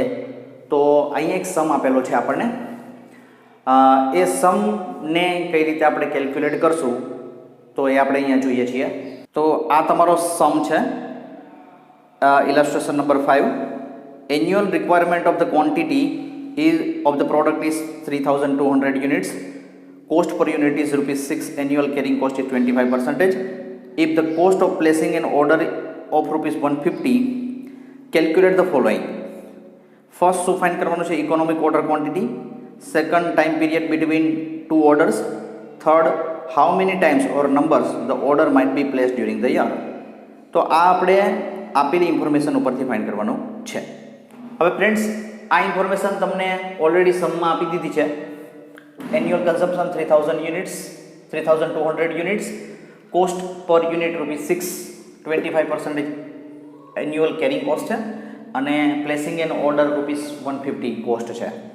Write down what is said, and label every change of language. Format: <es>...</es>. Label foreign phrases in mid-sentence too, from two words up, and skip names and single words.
<gu>તો અહીંયા એક સમ આપેલો છે આપણને. એ સમને કઈ રીતે આપણે કેલ્ક્યુલેટ કરશું તો એ આપણે અહીંયા જોઈએ છીએ. તો આ તમારો સમ છે,</gu> <en>illustration number 5. annual requirement of the quantity is of the product is 3200 units. Cost per unit is rupees 6. Annual carrying cost is 25%. If the cost of placing an order of rupees 150, calculate the following. First, so find</en> <gu>કરવાનો છે</gu> <en>economic order quantity. Second, time period between two orders. Third, how many times or numbers the order might be placed during the year.</en> <gu>તો આ આપણે આપેલી ઇન્ફોર્મેશન ઉપરથી ફાઇન્ડ કરવાનું છે. હવે ફ્રેન્ડ્સ, આ ઇન્ફોર્મેશન તમને ઓલરેડી સમમાં આપી દીધી છે.</gu> <en>annual consumption 3000 units, 3200 units, cost per unit ₹6, 25% annual carrying cost</en> <gu>છે, અને</gu> <en>placing an order ₹150 cost છે.</en>